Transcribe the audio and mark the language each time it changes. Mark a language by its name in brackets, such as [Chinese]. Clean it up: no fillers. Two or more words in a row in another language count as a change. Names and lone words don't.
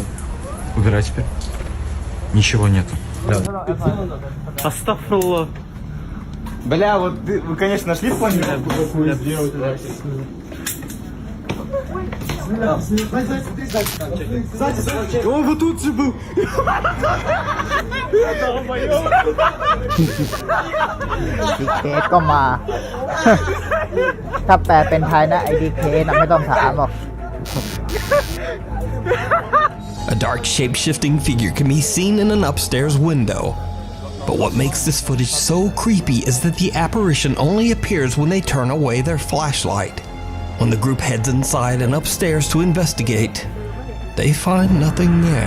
[Russian] Убирай теперь. Ничего нету. Астафрулlah. Бля, вот вы, конечно, нашли в плане? Он вот тут же был. [Thai] DK ก็มา ถ้าแปลเป็นไทยนะไอ้ DK นะไม่ต้องถามหรอก [English] A dark shape-shifting figure can be seen in an upstairs window. But what makes this footage so creepy is that the apparition only appears when they turn away their flashlight. When the group heads inside and upstairs to investigate, they find nothing there.